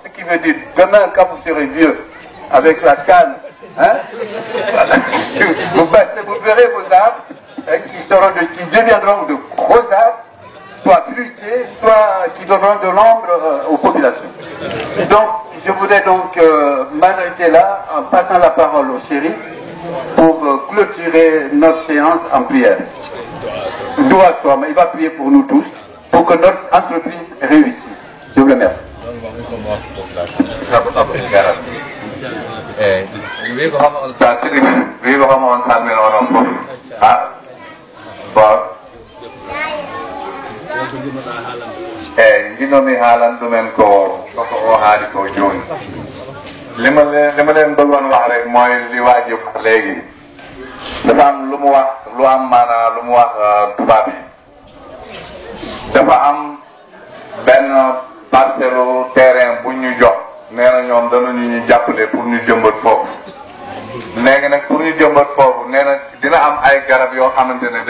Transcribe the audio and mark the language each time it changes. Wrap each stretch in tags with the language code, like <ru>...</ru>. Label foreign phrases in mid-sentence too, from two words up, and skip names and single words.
<fr>Ce qui veut dire demain, quand vous serez vieux, avec la canne, hein, vous verrez vos arbres qui deviendront de gros arbres, soit fruitiers, soit qui donneront de l'ombre aux populations. Donc, je voudrais donc m'arrêter là en passant la parole au shérif pour clôturer notre séance en prière. Doua soit, mais il va prier pour nous tous, pour que notre entreprise réussisse. Je vous remercie.</fr> <ff>Jinomi haalan ɗumen ko o haali ko jooni li</ff> <wo>ma leen bëggoon wax rek mooy li waa ji wax léegi dafa am lu mu wax lu am maanaa lu mu wax tubaab yi dafa am benn</wo> <fr>parcelle terrain</fr> <wo>bu ñu jox nee na ñoom danañu ñu jàppale pour ñu jëmbat foofu léegi nag pour ñu jëmbat foofu nee na dina am ay garab yoo xamante ne</wo>